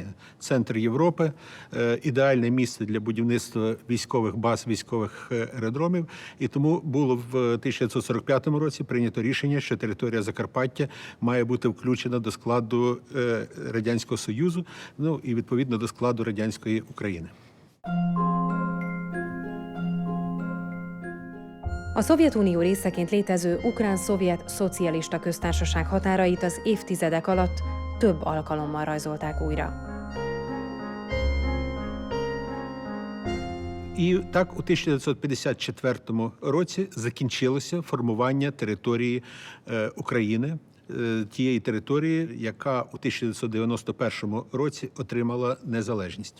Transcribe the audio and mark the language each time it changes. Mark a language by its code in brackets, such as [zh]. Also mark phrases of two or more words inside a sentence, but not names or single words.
[uk] Центр Європи, ідеальне місце для будівництва військових баз, військових аеродромів, і тому було в 1945 році прийнято рішення, що територія Закарпаття має бути включена до складу Радянського Союзу, ну і відповідно до складу радянської України. [hu] A Szovjetunió részeként létező Ukrán-Szovjet Szocialista Köztársaság határait az évtizedek alatt több alkalommal rajzolták újra. [uk] І так у 1954 році закінчилося формування території України, тієї території, яка у 1991 році отримала незалежність.